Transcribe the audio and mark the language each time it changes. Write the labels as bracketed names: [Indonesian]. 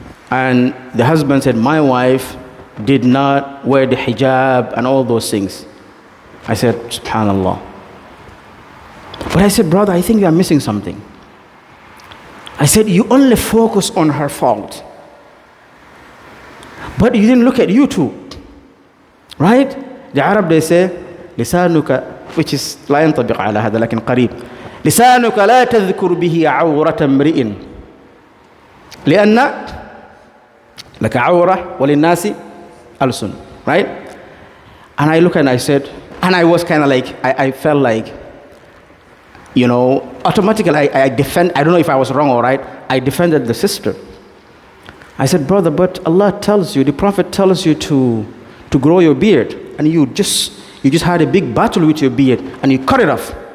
[English] And the husband said, my wife did not wear the hijab and all those things. I said, subhanallah. But I said, brother, I think you are missing something. I said, you only focus on her fault. But you didn't look at you too. Right? [Arabic] The Arab, they say, لسانك, [English] which is [Arabic] لا ينطبق على هذا لكن قريب. لسانك لا تذكر به عورة امرئ لأن لك عورة وللناس ألسن. [English] Right? And I look and I said, and I was kind of like, I felt like, automatically I defend, I don't know if I was wrong or right, I defended the sister. I said, brother, but Allah tells you, the Prophet tells you to grow your beard, and you just had a big battle with your beard, and you cut it off.